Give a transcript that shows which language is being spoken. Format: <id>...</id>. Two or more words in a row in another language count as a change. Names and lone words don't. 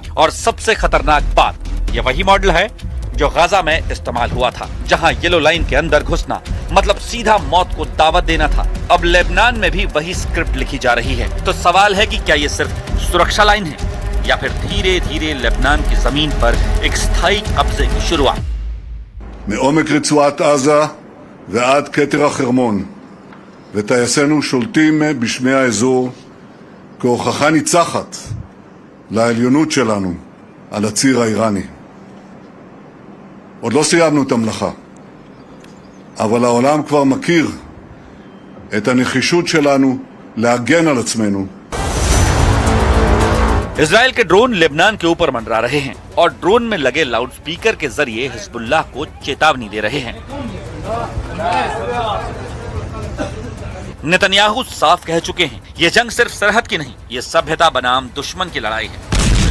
<hi>और सबसे खतरनाक बात, यह वही मॉडल है जो गाजा में इस्तेमाल हुआ था, जहां</hi> <en>yellow line</en> <hi>के अंदर घुसना मतलब सीधा मौत को दावत देना था। अब लेबनान में भी वही स्क्रिप्ट लिखी जा रही है। तो सवाल है कि क्या ये सिर्फ सुरक्षा लाइन है या फिर धीरे धीरे लेबनान की जमीन पर एक स्थायी कब्जे की शुरुआत।</hi> <he>מעומק רצועת עזה ועד כתר החרמון, וטייסינו שולטים בשמי האזור כהוכחה ניצחת לעליונות שלנו על הציר האיראני. עוד לא סיימנו את המלאכה, אבל העולם כבר מכיר את הנחישות שלנו להגן על עצמנו.</he> <hi>इजराइल के ड्रोन लेबनान के ऊपर मंडरा रहे हैं और ड्रोन में लगे लाउडस्पीकर के जरिए हिजबुल्लाह को चेतावनी दे रहे हैं। नेतन्याहू साफ कह चुके हैं, ये जंग सिर्फ सरहद की नहीं, ये सभ्यता बनाम दुश्मन की लड़ाई है।</hi>